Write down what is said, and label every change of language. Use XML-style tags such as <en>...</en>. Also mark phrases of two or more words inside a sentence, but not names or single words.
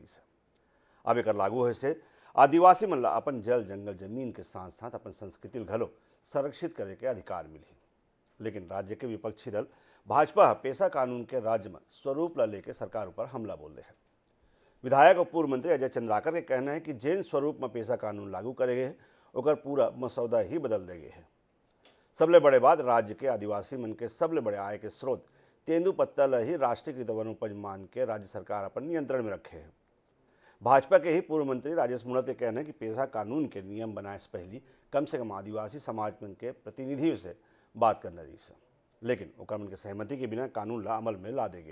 <hne>अब एक लागू होने से आदिवासी मन ला अपन जल जंगल जमीन के साथ साथ अपन संस्कृति घलो संरक्षित करे के अधिकार मिली। लेकिन राज्य के विपक्षी दल भाजपा पेशा कानून के राज्य में स्वरूप ला लेके सरकार ऊपर हमला बोल रहे हैं। विधायक और पूर्व मंत्री अजय चंद्राकर के कहना है कि जिन स्वरूप में पेशा कानून लागू करेंगे ओकर पूरा मसौदा ही बदल देंगे है। सबले बड़े बात, राज्य के आदिवासी मन के सबले बड़े आय के स्रोत तेंदुपत्ता ला ही राष्ट्रीयकृत वनोपज मान के राज्य सरकार अपन नियंत्रण में रखे हैं। भाजपा के ही पूर्व मंत्री राजेश मूणत के कहना है कि पेशा कानून के नियम बनाए से पहले कम से कम आदिवासी समाज मन के प्रतिनिधियों से बात करना रही, लेकिन ओकर मन के सहमति के बिना कानून ला अमल में ला देंगे।</hne>